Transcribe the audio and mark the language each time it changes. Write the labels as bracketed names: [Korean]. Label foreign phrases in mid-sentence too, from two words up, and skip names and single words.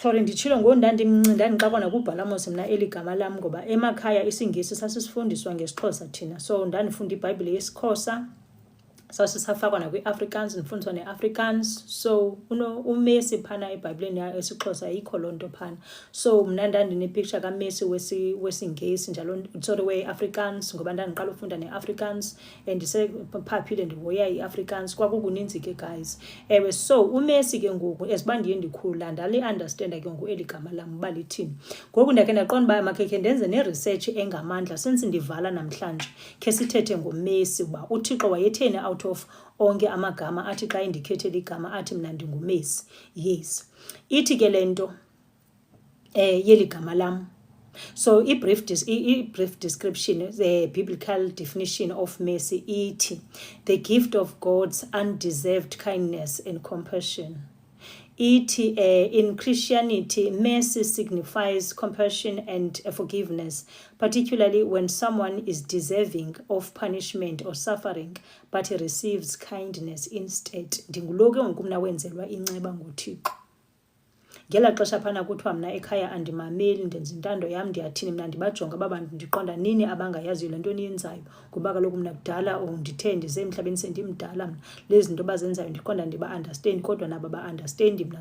[Xhosa] sorry nditshilo ndandixakwa nakubhala mos mna eli gama lam ngoba emakhaya isingesi sasisifundiswa ngesixhosa thina, so ndandifunda ibhayibhile yesiXhosa sasisafakwa nakwi-Afrikaans, ndifundiswa ne-Afrikaans. So uMessi phana ebhayibhileni esixhosa ayikho loo nto phana. So mna ndandinepicture kaMessi wesingesi njalo, sorry, we-Afrikaans ngoba ndandiqala ufunda ne-Afrikaans and ndisephaphile ndihoya i-Afrikaans, kwakukuninzi ke guys. Ewe, so uMessi ke ngoku esiba ndiye ndikhula ndali-understanda ke ngoku eli gama lam uba lithini. Ngoku ndakhe ndaqonda uba makekhe ndenze ne-research engamandla since ndivala namhlanje, khe sithethe ngoMessi uba uThixo wayetheni [English] out of [Xhosa] onke amagama athi xa indikhethela igama athi mna ndinguMessi. Yes, ithi ke lento yeli gama lam. [English] So i-brief description, the biblical definition of mercy iti, the gift of God's undeserved kindness and compassion. Iti, in Christianity, mercy signifies compassion and forgiveness, particularly when someone is deserving of punishment or suffering, but he receives kindness instead. [Xhosa] Ndingulo ke ngoku mna wenzelwa inceba nguThixo. Ngela xesha phana kuthiwa mna ekhaya andimameli, ndenza intando yam, ndiyathini, mna ndibajonga aba bantu ndiqonda nini abangayaziyo le nto niyenzayo, ngoba kaloku mna kudala ndithe ndize emhlabeni sendimdala mna, lezi zinto bazenzayo ndiqonda ndiba-understand, kodwa nabo ba-understandi mna.